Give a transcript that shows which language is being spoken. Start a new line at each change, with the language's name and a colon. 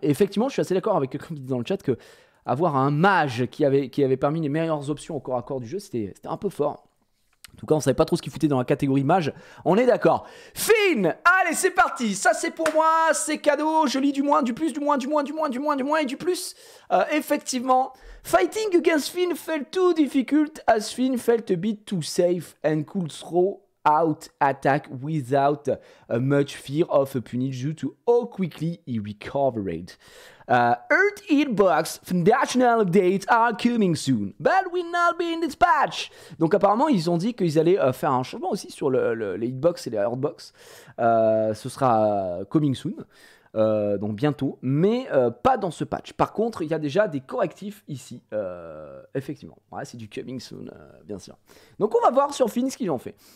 French: Et effectivement, je suis assez d'accord avec quelqu'un qui dit dans le chat que avoir un mage qui avait parmi les meilleures options au corps à corps du jeu, c'était un peu fort. En tout cas, on savait pas trop ce qu'il foutait dans la catégorie mage. On est d'accord. Finn, allez, c'est parti. Ça, c'est pour moi. C'est cadeau. Je lis du moins, du plus, du moins, du moins, du moins, du moins, du moins et du plus.
English: Effectivement, fighting against Finn felt too difficult as Finn felt a bit too safe and could throw out attack without much fear of a punish due to how quickly he recovered. Earth Hitbox Foundational Updates are coming soon, but will not be in this patch.
French: Donc apparemment ils ont dit qu'ils allaient faire un changement aussi sur les hitbox et les hurtbox. Ce sera
English: coming soon.
French: Donc bientôt, mais pas dans ce patch. Par contre, il y a déjà des correctifs ici, effectivement. Ouais, c'est du
English: coming soon,
French: bien sûr. Donc on va voir sur Finn ce qu'ils ont fait.